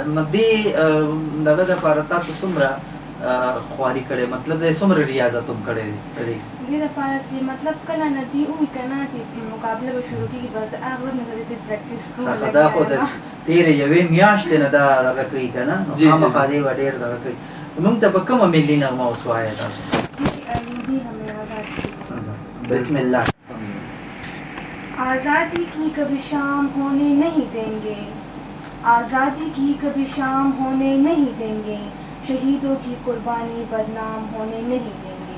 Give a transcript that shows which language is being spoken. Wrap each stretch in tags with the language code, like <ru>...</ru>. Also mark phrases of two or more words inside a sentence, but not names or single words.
<ps>دې دغه دپاره تاسو څومره خواري کړې، مطلب دی څومره ریاضت هم کړی دی په دې؟ دې دپاره چې مطلب کله نه دي ووي که نه چې مقابله به شروع کېږي، بس د هغه ورځ نه زه دې پریکټس کوم. دا خو د تېرې یوې میاشتې نه دا دغه کوي که نه، نو خامخا دې به ډېر دغه کوي. موږ ته به کومه ملي نغمه اوس وایه تاسو؟</ps> <ar>بسم اللہ.</ar> <ur>آزادی کی کبھی شام ہونے نہیں دیں گے، آزادی کی کبھی شام ہونے نہیں دیں گے، شہیدوں کی قربانی بدنام ہونے نہیں دیں گے.</ur>